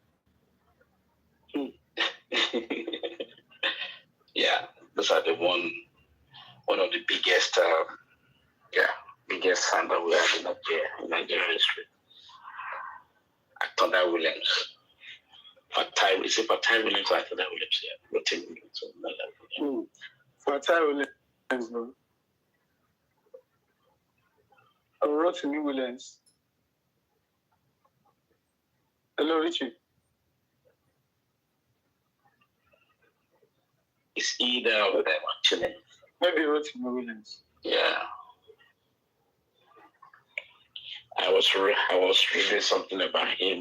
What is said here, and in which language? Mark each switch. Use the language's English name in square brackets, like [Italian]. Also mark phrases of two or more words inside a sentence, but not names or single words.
[English] Yeah, those are the one of the biggest, biggest sons that we have in Nigeria history. Tonda Williams. Is it Fatai Williams or Tonda Williams? Yeah, Rotimi Williams. Fatai Williams, no. Rotimi Williams. Hello, Richie. It's either of them, actually. Maybe Rotimi Williams. Yeah. I was reading something about him.